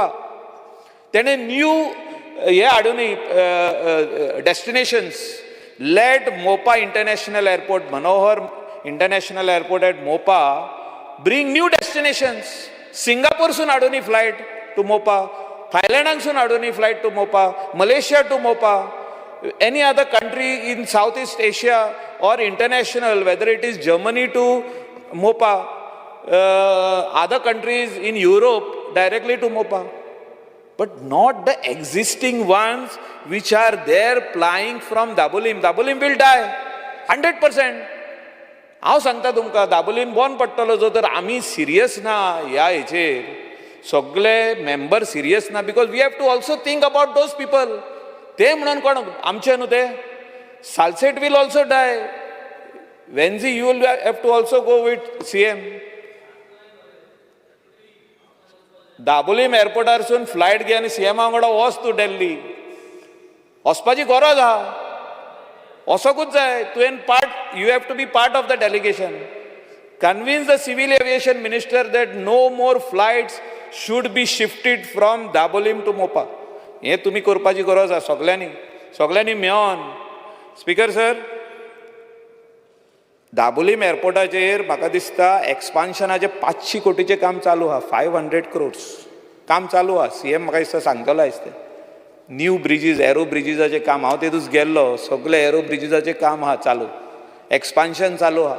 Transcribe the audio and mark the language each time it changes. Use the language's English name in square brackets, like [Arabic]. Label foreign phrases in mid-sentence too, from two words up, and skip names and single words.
[Konkani] तेणे न्यू हे हाडूनी डेस्टिनेशन्स. [English] Let Mopa International Airport, Manohar International Airport at Mopa, bring new destinations. [Konkani] सिंगापूरसून हाडूनी [English] flight to Mopa, [Konkani] थायलँडासून हाडूनी [English] flight to Mopa, [Konkani] मलेशिया टू मोपा, [English] any other country in Southeast Asia or international, whether it is Germany to Mopa, other countries in Europe directly to Mopa, but not the existing ones which are there flying from Dabolim. Dabolim will die 100%. [Konkani] हांव सांगता तुमकां, दाबोलीम बंद पडटलो जो तर आमी सिरियस ना ह्या हेचेर, सगळे मेंबर सिरियस ना, [English] because we have to also think about those people. [Konkani] ते म्हणून कोण आमचे न्हू ते. [English] Salcete will also die. Venzy you will have to also go with CM. [Konkani] दाबोलीम एअरपोर्टारसून फ्लायट घे आनी CM वांगडा वच तूं दिल्ली. वचपाची गरज आहा, वचोंकूच जाय. [English] तुवें you have to be part of the delegation. Convince the civil aviation minister that no more flights should be shifted from Dabolim to Mopa. [Konkani] हे तुम्ही करपाची गरज आहा सगळ्यांनी मेळोन. [English] Speaker sir, [Konkani] दाबोलीम एअरपोर्टाचेर म्हाका दिसता एक्सपान्शनाचे 500 कोटीचें काम चालू आहा. 500 crores काम चालू आहा. CM म्हाका दिसता सांगतलो आयज. [English] new bridges, [Konkani] एरो ब्रिजीसाचें काम, हांव ते दीस गेल्लो, सगळे एरो ब्रिजीसाचें काम आहा चालू, एक्सपान्शन चालू आहा.